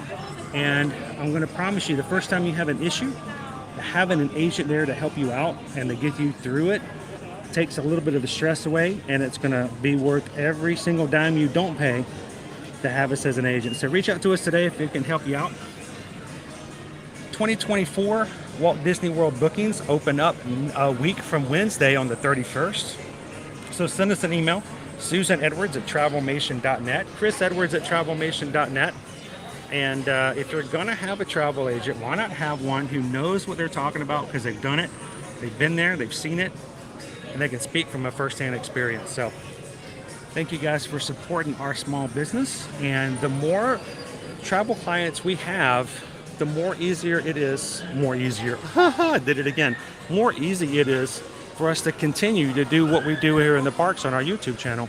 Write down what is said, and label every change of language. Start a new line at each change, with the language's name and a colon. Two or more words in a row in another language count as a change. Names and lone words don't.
English: And I'm going to promise you, the first time you have an issue, having an agent there to help you out and to get you through it takes a little bit of the stress away, and it's going to be worth every single dime you don't pay to have us as an agent. So reach out to us today if we can help you out. 2024 Walt Disney World bookings open up a week from Wednesday on the 31st. So send us an email, susanedwards@travelmation.net, chrisedwards@travelmation.net. And if you're going to have a travel agent, why not have one who knows what they're talking about because they've done it, they've been there, they've seen it, and they can speak from a first-hand experience. So thank you guys for supporting our small business. And the more travel clients we have, the more easier it is, more easy it is for us to continue to do what we do here in the parks on our YouTube channel.